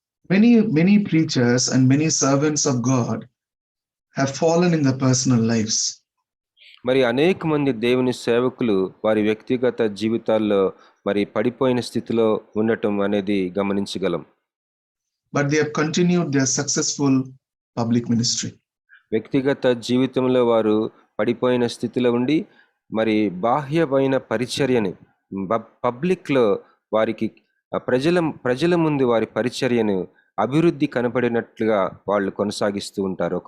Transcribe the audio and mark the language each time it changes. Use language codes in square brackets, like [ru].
[en] Many preachers and many servants of God have fallen in their personal lives. [te] మరి అనేక మంది దేవుని సేవకులు వారి వ్యక్తిగత జీవితాల్లో మరి పడిపోయిన స్థితిలో ఉండటం అనేది గమనించగలం. [en] But they have continued their successful public ministry. [te] వ్యక్తిగత జీవితంలో వారు పడిపోయిన స్థితిలో ఉండి మరి బాహ్యమైన పరిచర్యని, పబ్లిక్లో వారికి ప్రజల ముందు వారి పరిచర్యను అభివృద్ధి కనపడినట్లుగా వాళ్ళు కొనసాగిస్తూ ఉంటారు.